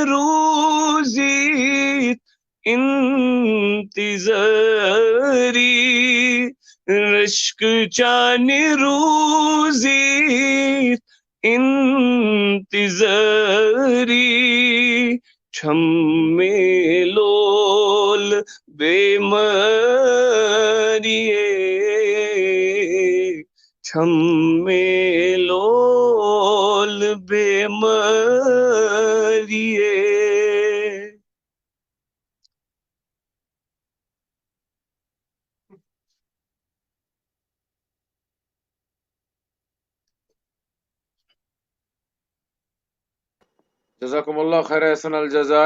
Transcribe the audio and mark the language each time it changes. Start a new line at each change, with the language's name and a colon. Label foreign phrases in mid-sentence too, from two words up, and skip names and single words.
Kashmiri: روزیت انتظاری رشک چان روزیت انتظاری چھم میں لول بے مریے چھم میں لول بے مریے
Arabic: جزاکم اللہ خیر احسن الجزا۔